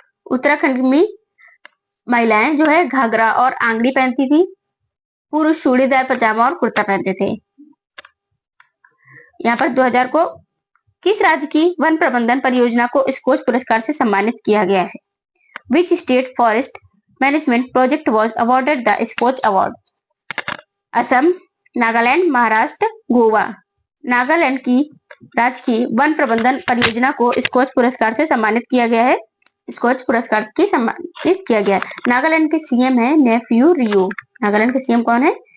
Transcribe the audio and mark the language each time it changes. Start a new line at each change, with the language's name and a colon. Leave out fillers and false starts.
Hindi: उत्तराखंड में महिलाएं जो है घाघरा और आंगड़ी पहनती थी। पुरुष चूड़ीदार पजामा और कुर्ता पहनते थे। यहाँ पर 2000 को किस राज्य की वन प्रबंधन परियोजना को स्कोच पुरस्कार से सम्मानित किया गया है?
English: Which state forest management project was awarded the Scotch Award?
Hindi: Assam, Nagaland, Maharashtra, Goa. Nagaland की राज्य की वन प्रबंधन परियोजना को स्कोच पुरस्कार से सम्मानित किया गया है। स्कोच पुरस्कार से सम्मानित किया गया है। नागालैंड के सीएम है नेफ्यू रियो। नागालैंड के सीएम कौन है?